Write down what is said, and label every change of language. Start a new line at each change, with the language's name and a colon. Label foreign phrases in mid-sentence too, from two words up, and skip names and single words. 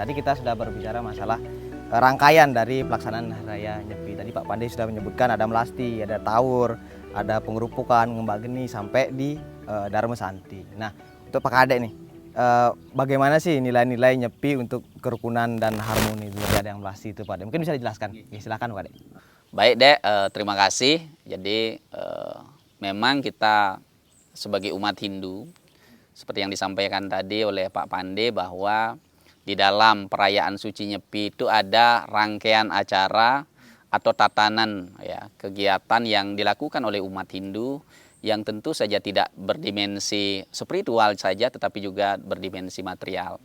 Indonesian: Tadi kita sudah berbicara masalah rangkaian dari pelaksanaan Hari Raya Nyepi. Tadi Pak Pande sudah menyebutkan ada melasti, ada tawur, ada pengerupukan, ngembak geni sampai di Dharma Santi. Nah, untuk Pak Kadek nih, bagaimana sih nilai-nilai Nyepi untuk kerukunan dan harmoni di ada yang melasti itu Pak Dek? Mungkin bisa dijelaskan. Ya, silakan Pak Dek. Baik Dek, terima kasih. Jadi memang kita sebagai umat Hindu, seperti yang disampaikan tadi oleh Pak Pande, bahwa di dalam perayaan suci Nyepi itu ada rangkaian acara atau tatanan ya, kegiatan yang dilakukan oleh umat Hindu yang tentu saja tidak berdimensi spiritual saja tetapi juga berdimensi material.